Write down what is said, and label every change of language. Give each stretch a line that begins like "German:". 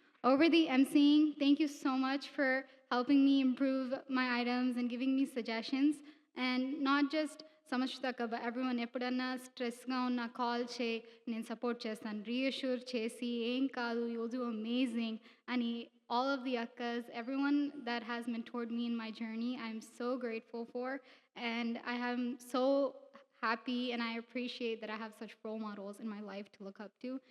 English: Over the emceeing, thank you so much for helping me improve my items and giving me suggestions. And not just
Telugu: సమశ్రిత అక్క,
English: but everyone,
Telugu: ఎప్పుడన్నా స్ట్రెస్గా ఉన్న call చేయి, నేను support చేస్తాను. Reassure చేసి ఏం కాదు,
English: you'll do amazing అని all of the akkas, everyone that has mentored me in my journey, I'm so grateful for. And I am so happy and I appreciate that I have such role models in my life to look up to.